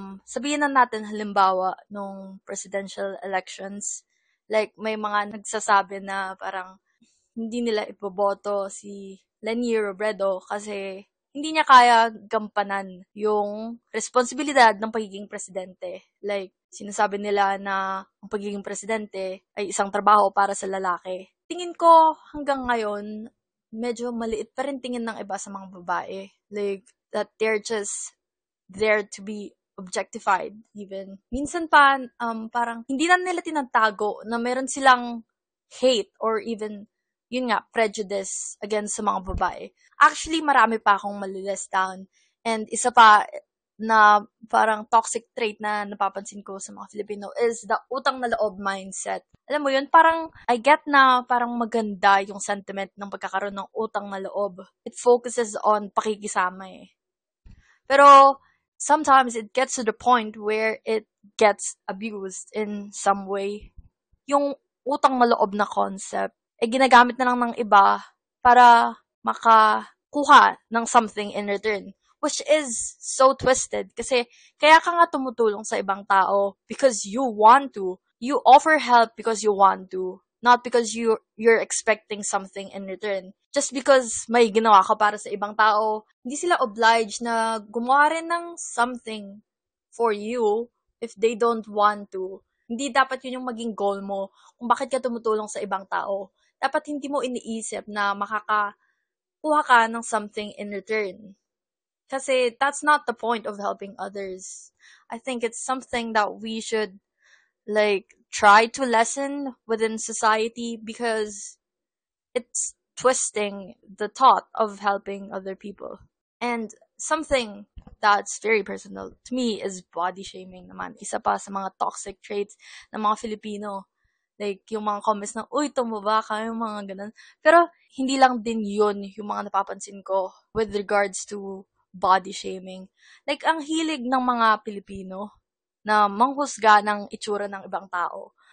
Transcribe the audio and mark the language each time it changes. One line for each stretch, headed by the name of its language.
Filipino: Sabihin na natin halimbawa nung presidential elections, like may mga nagsasabi na parang hindi nila ipoboto si Leni Robredo kasi hindi niya kaya gampanan yung responsibilidad ng pagiging presidente. Like, sinasabi nila na ang pagiging presidente ay isang trabaho para sa lalaki. Tingin ko hanggang ngayon, medyo maliit pa rin tingin ng iba sa mga babae.
English: Like, that they're just there to be objectified even.
Filipino: Minsan pa, parang hindi na nila tinatago na meron silang hate or even yun nga, prejudice against sa mga babae. Actually, marami pa akong malilist down. And isa pa na parang toxic trait na napapansin ko sa mga Filipino is the utang na loob mindset. Alam mo yun, parang I get na parang maganda yung sentiment ng pagkakaroon ng utang na loob.
English: It focuses on pakikisama eh. Pero sometimes it gets to the point where it gets abused in some way.
Filipino: Yung utang na loob na concept ginagamit na lang ng iba para makakuha ng something in return.
English: Which is so twisted.
Filipino: Kasi kaya ka nga tumutulong sa ibang tao
English: because you want to. You offer help because you want to. Not because you're expecting something in return.
Filipino: Just because may ginawa ka para sa ibang tao, hindi sila obliged na gumawa rin ng something for you
English: if they don't want to.
Filipino: Hindi dapat yun yung maging goal mo kung bakit ka tumutulong sa ibang tao. Dapat hindi mo iniisip na makakakuha ka ng something in return.
English: Kasi that's not the point of helping others. I think it's something that we should like try to lessen within society because it's twisting the thought of helping other people. And something that's very personal to me is body shaming naman.
Filipino: Isa pa sa mga toxic traits ng mga Filipino. Like, yung mga comments na, uy, tumaba ka, yung mga ganun. Pero, hindi lang din yun yung mga napapansin ko with regards to body shaming. Like, ang hilig ng mga Pilipino na manghusga ng itsura ng ibang tao.